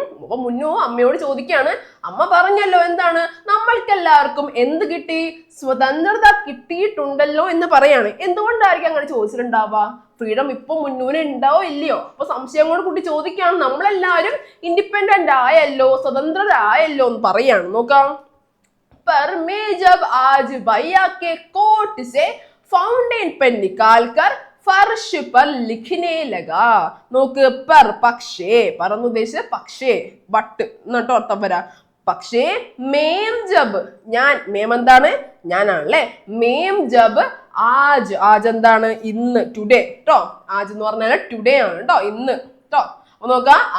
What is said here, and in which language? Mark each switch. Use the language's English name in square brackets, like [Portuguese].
[Malayalam] അപ്പൊ മുന്നു അമ്മയോട് ചോദിക്കാണ്. അമ്മ പറഞ്ഞല്ലോ എന്താണ്? നമ്മൾക്കെല്ലാവർക്കും എന്ത് കിട്ടി? സ്വതന്ത്രത കിട്ടിയിട്ടുണ്ടല്ലോ എന്ന് പറയാണ്. എന്തുകൊണ്ടായിരിക്കും അങ്ങനെ ചോദിച്ചിട്ടുണ്ടാവുക? ഫ്രീഡം ഇപ്പൊ മുന്നൂന് ഉണ്ടാവോ ഇല്ലയോ? അപ്പൊ സംശയങ്ങളോട് കൂട്ടി ചോദിക്കുകയാണ്. നമ്മളെല്ലാവരും ഇൻഡിപെൻഡന്റ് ആയല്ലോ, സ്വതന്ത്രരായല്ലോ എന്ന് പറയാണ്. നോക്കാം. [Hindi] पर मैं जब आज भैया के कोट से फाउंटेन पेन निकालकर फर्श पर लिखने लगा. [Malayalam] നോക്ക്, [Hindi] per [Malayalam] പക്ഷേ, പറന്ന് ഉദ്ദേശിച്ചത് പക്ഷേ, ബട്ട് എന്നിട്ടോ അർത്ഥം വരാ. പക്ഷേ [Hindi] മേം ജബ്, [Malayalam] ഞാൻ, മേം എന്താണ്? ഞാനാണല്ലേ. [Hindi] മേം ജബ് ആജ്, [Malayalam] ആജ് എന്താണ്? ഇന്ന്, ടുഡേ ട്ടോ. ആജ് എന്ന് പറഞ്ഞാൽ ടുഡേ ആണ് ട്ടോ, ഇന്ന് ട്ടോ. അപ്പൊ നോക്കാം.